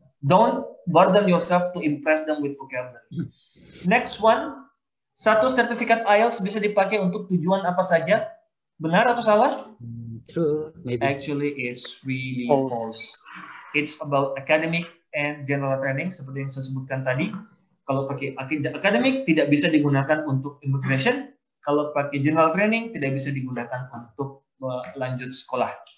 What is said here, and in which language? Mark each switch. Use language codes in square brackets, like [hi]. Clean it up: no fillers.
[en] Don't burden yourself to impress them with vocabulary. [id] Next one, satu sertifikat IELTS bisa dipakai untuk tujuan apa saja? Benar atau salah? [en] True, maybe. Actually, it's really false. It's about academic and general training, [id] seperti yang saya sebutkan tadi. Kalau pakai academic, tidak bisa digunakan untuk immigration. Kalau pakai general training, tidak bisa digunakan untuk lanjut sekolah.